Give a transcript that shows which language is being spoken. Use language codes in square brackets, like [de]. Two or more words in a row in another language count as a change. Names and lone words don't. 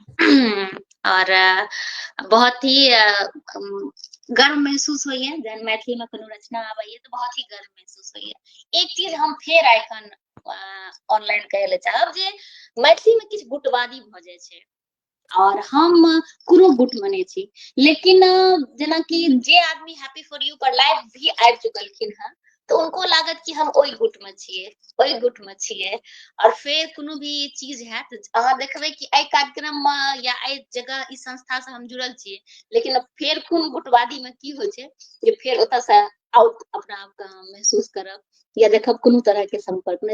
[mai] और बहुत ही गर्व महसूस होइए जहन मैथिली में कोनो रचना आबैए, तऽ बहुत ही गर्व महसूस होइए। एक चीज हम फेर एखन ऑनलाइन कहै ले चाहब, जे मैथिली में किछु गुटबादी भऽ जाइ छै, और हम कोनो गुट में नहि छी, लेकिन जेनाकि जे आदमी हैप्पी फॉर यू पर लाइव भी आबि चुकलखिन हँ, तो उनको लागत कि हम ओहि गुट में छियै, ओहि गुट में छियै। और फेर कोनो भी चीज हैत तऽ अहाँ देखबै कि एहि कार्यक्रम में या एहि जगह ई संस्था से हम जुड़ल छियै, लेकिन अब फेर खून गुटवादी में की होइ छै जे फेर ओतऽ से आउट अपना आप के अहाँ महसूस करब या देखब कोनो तरह के संपर्क नहीं।